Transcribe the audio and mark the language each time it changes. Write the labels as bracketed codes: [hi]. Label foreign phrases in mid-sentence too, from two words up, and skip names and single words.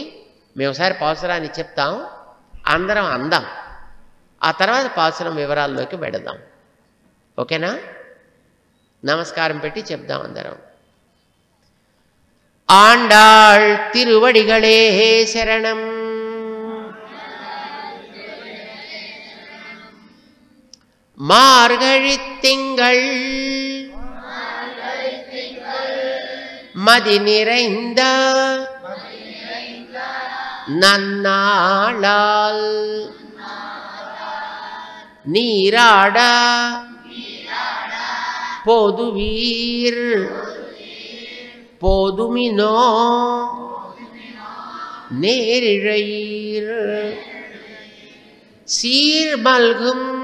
[te] మేము ఒకసారి పాసురాన్ని చెప్తాం, అందరం అందాం, ఆ తర్వాత పాసురం వివరాల్లోకి వెడదాం. ఓకేనా? నమస్కారం పెట్టి చెప్దాం అందరం. [ta] ஆண்டாள் திருவடிகளே சரணம். மார்கழி திங்கள் மதி நிறைந்த நன்னாளால் நீராட போதுவீர் போதுமினோ நேரிழையீர் சீர்மல்கும்